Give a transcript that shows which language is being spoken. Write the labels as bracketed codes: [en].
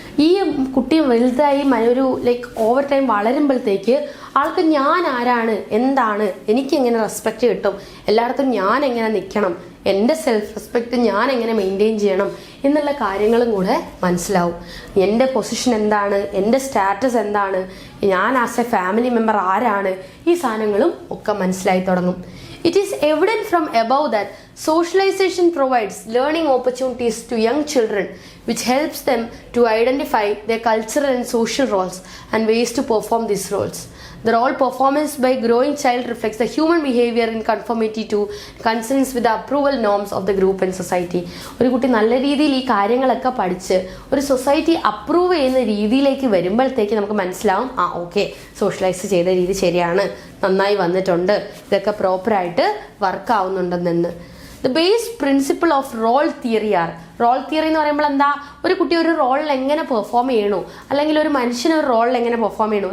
[ml] ഈ കുട്ടി വലുതായി ഒരു ഓവർ ടൈം വളരുമ്പോഴത്തേക്ക് ആൾക്ക് ഞാൻ ആരാണ്, എന്താണ്, എനിക്ക് എങ്ങനെ റെസ്പെക്റ്റ് കിട്ടും, എല്ലായിടത്തും ഞാൻ എങ്ങനെ നിൽക്കണം, എൻ്റെ സെൽഫ് റെസ്പെക്റ്റ് ഞാൻ എങ്ങനെ മെയിൻറ്റെയിൻ ചെയ്യണം എന്നുള്ള കാര്യങ്ങളും കൂടെ മനസ്സിലാവും. എൻ്റെ പൊസിഷൻ എന്താണ്, എൻ്റെ സ്റ്റാറ്റസ് എന്താണ്, ഞാൻ [en] as a family member [ml] ആരാണ്, ഈ സാധനങ്ങളും ഒക്കെ മനസ്സിലായി തുടങ്ങും. [en] It is evident from above that socialization provides learning opportunities to young children, which helps them to identify their cultural and social roles and ways to perform these roles. The role performance by growing child reflects the human behavior in conformity to consonance with the approval norms of the group and society. [ml] ഒരു കുട്ടി നല്ല രീതിയിൽ ഈ കാര്യങ്ങളൊക്കെ പഠിച്ച് ഒരു society approve ചെയ്യുന്ന രീതിയിലേക്ക് വരുമ്പോഴത്തേക്ക് നമുക്ക് മനസ്സിലാവും, ഓക്കെ, സോഷ്യലൈസ് ചെയ്ത രീതി ശരിയാണ്, നന്നായി വന്നിട്ടുണ്ട്, ഇതൊക്കെ പ്രോപ്പറായിട്ട് work ആവുന്നുണ്ടെന്ന്. [en] the base principle of role theory are, [ml] role theory എന്ന് പറയുമ്പോൾ എന്താ, ഒരു കുട്ടി ഒരു റോളിൽ എങ്ങനെ പെർഫോം ചെയ്യണു, അല്ലെങ്കിൽ ഒരു മനുഷ്യന് ഒരു റോളിൽ എങ്ങനെ പെർഫോം ചെയ്യണു.